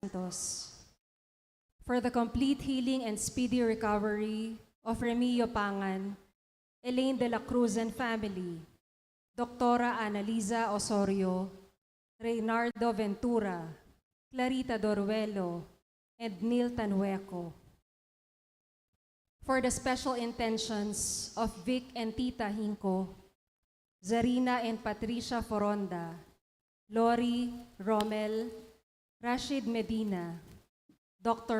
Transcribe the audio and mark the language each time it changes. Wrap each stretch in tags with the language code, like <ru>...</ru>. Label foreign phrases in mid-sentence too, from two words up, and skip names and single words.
<en>Santos. For the complete healing and speedy recovery of Remio Pangan, Elaine de la Cruz and family, Doctora Annalisa Osorio, Reynardo Ventura, Clarita Doruelo, and Neil Tanueco. For the special intentions of Vic and Tita Hinko, Zarina and Patricia Foronda, Lori, Romel, Rashid Medina, Dr.</en>